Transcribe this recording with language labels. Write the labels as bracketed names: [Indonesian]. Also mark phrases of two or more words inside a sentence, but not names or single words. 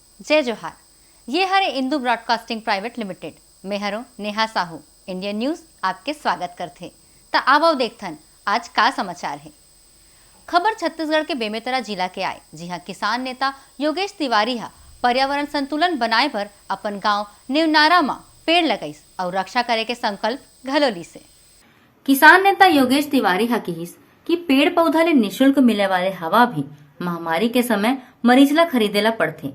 [Chhattisgarhi] जय जोहार। ये हरे इंदू ब्रॉडकास्टिंग प्राइवेट लिमिटेड में हरो नेहा साहू इंडियन न्यूज आपके स्वागत करते। ता आवो देखथन आज का समाचार है। खबर छत्तीसगढ़ के बेमेतरा जिला के आए, जी हाँ, किसान नेता योगेश तिवारी हा पर्यावरण संतुलन बनाए बर अपन गांव निवनारा में पेड़ लगाइस और रक्षा करे के संकल्प घलोली से। किसान नेता योगेश तिवारी हा कहिस कि पेड़ पौधा ले निशुल्क मिले वाले हवा भी महामारी के समय मरीज ला खरीदेला पड़थे।